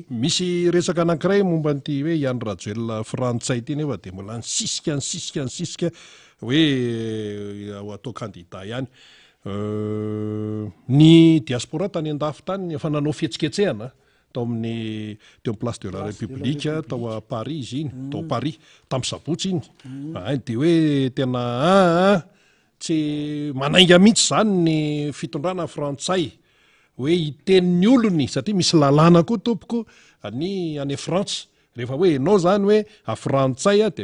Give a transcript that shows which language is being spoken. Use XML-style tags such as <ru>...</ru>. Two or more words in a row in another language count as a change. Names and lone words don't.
<mg>misy resaka anankiray momba nyty hoe iany rajoelona frantsay ty nefa de mbola nysisika hoe ao atao kandida ihany ny diaspora tany an-dafy tany efa nanao fihetsiketsehana tao amin'ny teo amin'ny place de la république tao a Paris izy iny tao Paris tamin'ny sabotsy iny de hoe tena tsy manainga mihitsy zany ny fitondrana frantsay hoe itenin'ny olony satria misy lalàna koa tompoko any France rehefa hoe enao zany hoe afrantsay de</mg>